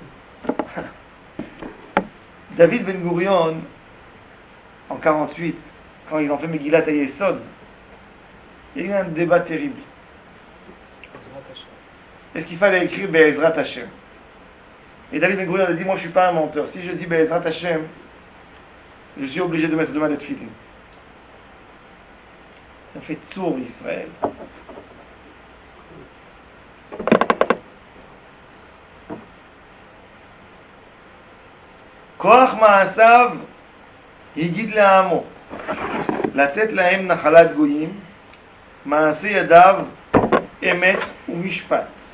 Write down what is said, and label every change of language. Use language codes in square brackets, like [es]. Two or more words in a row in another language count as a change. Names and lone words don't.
[fr] David Ben Gurion, en 48, quand ils ont fait Megillat HaYesod, il y a eu un débat terrible. Est-ce qu'il fallait écrire [he] בעזרת השם? [fr] Et David Ben Gurion a dit, moi je ne suis pas un menteur. Si je dis [he] בעזרת השם, [fr] je suis obligé de mettre demain les tefillin. Ça fait [he] צור ישראל. כוח מעשיו הגיד לעמו לתת להם נחלת גויים, מעשה ידיו אמת ומשפט.